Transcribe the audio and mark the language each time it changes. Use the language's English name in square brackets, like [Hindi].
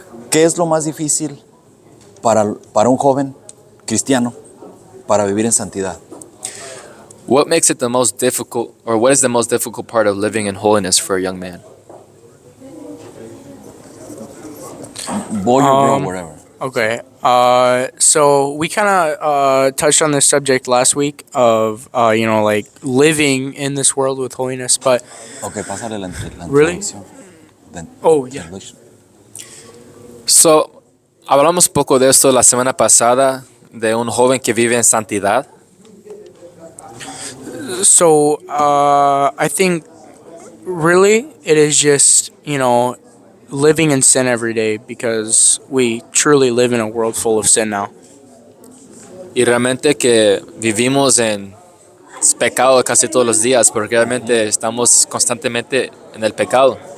[Spanish] ¿Qué es lo más difícil para un joven cristiano para vivir en santidad? [English] What makes it the most difficult, or what is the most difficult part of living in holiness for a young man? Boy or girl, wherever. Okay. So we kind of touched on this subject last week of like living in this world with holiness, but [Spanish] Okay, pásale la [English] Really? [Spanish] introducción. [English] Oh, yeah. [Spanish] So, hablamos poco de esto la semana pasada, de un joven que vive en santidad. [English] So I think really it is just living in sin every day, because we truly live in a world full of sin now. [Spanish] Y realmente que vivimos en pecado casi todos los días, porque realmente estamos constantemente en el pecado.